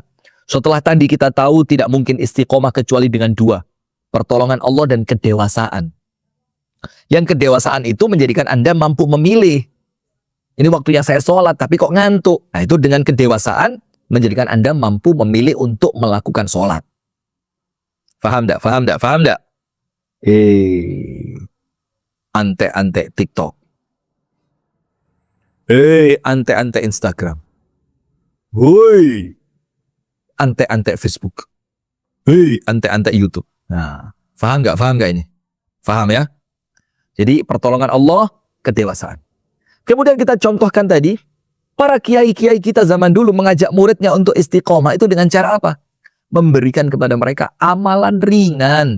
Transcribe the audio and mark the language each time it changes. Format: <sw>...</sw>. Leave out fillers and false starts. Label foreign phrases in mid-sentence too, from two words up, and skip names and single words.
<id>Setelah tadi kita tahu tidak mungkin istiqomah kecuali dengan 2, pertolongan Allah dan kedewasaan. Yang kedewasaan itu menjadikan Anda mampu memilih. Ini waktunya saya sholat, tapi kok ngantuk. Nah, itu dengan kedewasaan menjadikan Anda mampu memilih untuk melakukan sholat.</id> <ms>Faham tak? Faham tak? Faham tak?</ms> <id>Ante-ante TikTok. Ante-ante Instagram. Woi. Ante-ante Facebook. Ante-ante YouTube. Nah, faham gak? Faham gak ini? Faham ya? Jadi pertolongan Allah, kedewasaan. Kemudian kita contohkan tadi, para kiai-kiai kita zaman dulu mengajak muridnya untuk istiqomah itu dengan cara apa? Memberikan kepada mereka amalan ringan.</id>